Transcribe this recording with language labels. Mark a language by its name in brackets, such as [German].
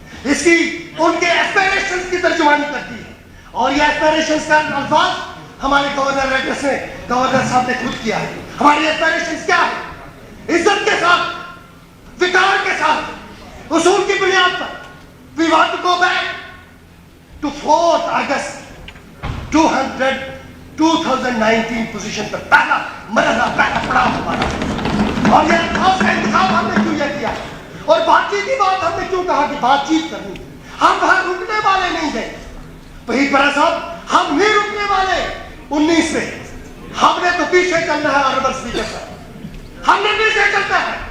[Urdu] اس کی ان کے ایسپیریشنز کی ترجمانی کرتی ہے. اور یہ ایسپیریشنز کا الفاظ ہمارے گورنر ایڈریس میں گورنر صاحب نے خود کیا ہے. ہماری ایسپیریشنز کیا ہے؟ عزت کے ساتھ، وقار کے ساتھ، اصول کی بنیاد پر. [English] We want to go back to 4th August 2019 [Urdu] position پر. پہلا مرحلہ، پہلا پڑاؤ ہمارا. اور یہ الفاظ کا انتخاب ہم نے کیوں یہ کیا اور بات چیت کی بات ہم نے کیوں کہا کہ بات چیت کرنی؟ ہم وہاں رکنے والے نہیں ہیں. وہی برا صاحب، ہم نہیں رکنے والے 19 میں. ہم نے تو پیچھے چلنا ہے. آنریبل اسپیکر صاحب، ہم نے پیچھے چلنا ہے.